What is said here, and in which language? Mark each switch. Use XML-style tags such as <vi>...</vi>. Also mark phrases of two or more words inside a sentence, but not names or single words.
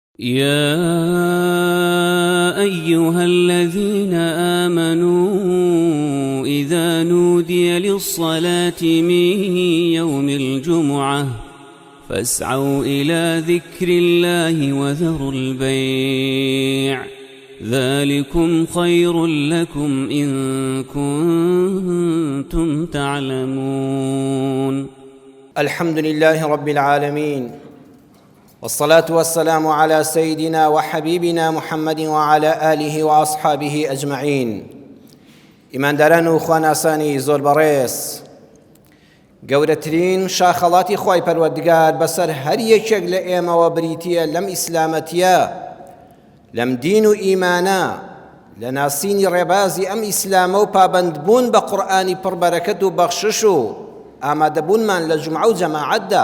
<ar>يا أيها الذين آمنوا إذا نودي للصلاة من يوم الجمعة فاسعوا إلى ذكر الله وذروا البيع ذلكم خير لكم إن كنتم تعلمون. الحمد لله رب العالمين، والصلاة والسلام على سيدنا وحبيبنا محمد وعلى آله وأصحابه أجمعين.</ar> <ckb>إمان داران وخوان أساني زور بريس گەورەترین شاخەڵاتی خوای پەروەردگار بەسەر هەر یەکێک لە ئێمەوە بریتیە لەم ئیسلامەتیە، لەم دین و ئیمانە، لە ناسینی ڕێبازی ئەم ئیسلامە و پابەندبوون بە قورئانی پڕبەرەکەت و بەخشش و ئامادەبوونمان لە جومعە و جەماعەتدا.</ckb>